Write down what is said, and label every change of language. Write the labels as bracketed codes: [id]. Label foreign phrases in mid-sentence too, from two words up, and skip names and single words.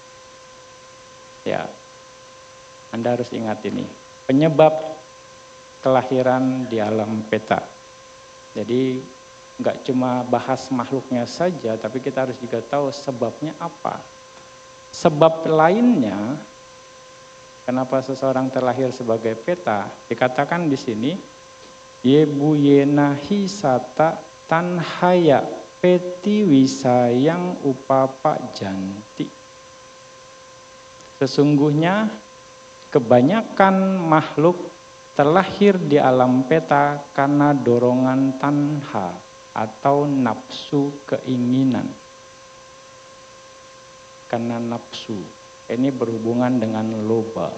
[id] Ya, Anda harus ingat ini, penyebab kelahiran di alam peta. Jadi nggak cuma bahas makhluknya saja, tapi kita harus juga tahu sebabnya apa. Sebab lainnya, kenapa seseorang terlahir sebagai peta, dikatakan di sini, [pi] Yebu yenahi sata tanhaya peti wisayang upapa janti. [id] Sesungguhnya kebanyakan makhluk terlahir di alam peta karena dorongan tanha atau nafsu keinginan. Karena nafsu, ini berhubungan dengan loba.